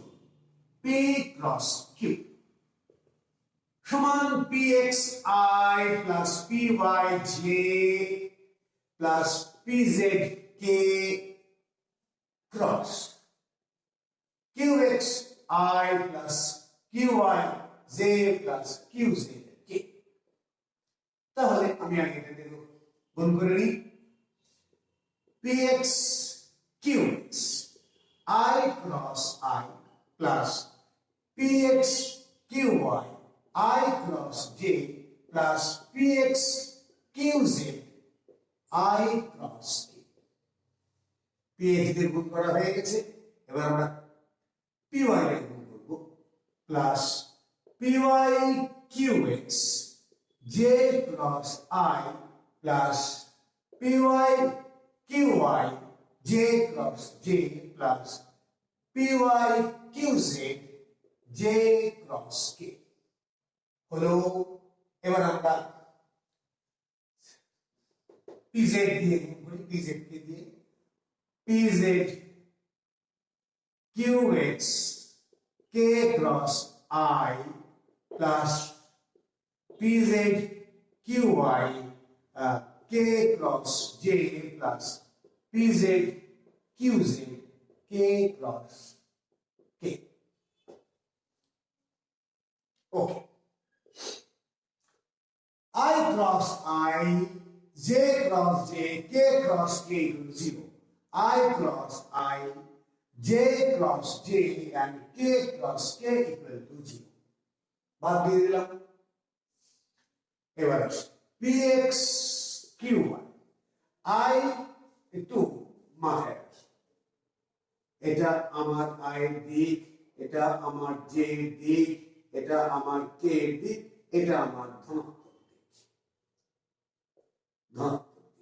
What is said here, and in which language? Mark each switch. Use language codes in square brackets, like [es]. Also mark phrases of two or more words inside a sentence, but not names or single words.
[bn] p ক্রস q সমান px i প্লাস py j প্লাস pz k ক্রস qx i প্লাস qy z প্লাস qz k। তাহলে আমি আগে এটা দেব, গুণ করে নিই, px qx i ক্রস i প্লাস px qy [en] I cross j plus px qz I cross k। [bn] px দিয়ে গুণ করা হয়ে গেছে, এবার আমরা py দিয়ে গুণ করব, প্লাস py qx j cross I প্লাস py qy j cross j প্লাস py qz j cross k হলো। এবার আমরা pz দিয়ে গুণ করি, pz কে দিয়ে pz qx k [en] cross I plus pz qy k cross j plus pz qz k cross k। Okay, I cross I, j cross j, k cross k equal to 0. I cross I, j cross j and k cross k equal to 0. [bn] বাদ দিয়ে দিলাম। এবার px qy I একটু মাথায় আছে, এটা আমার I এর দিক, এটা আমার j এর দিক, এটা আমার k এর দিক, এটা আমার ধনাত্মক দিক, ধনাত্মক দিক।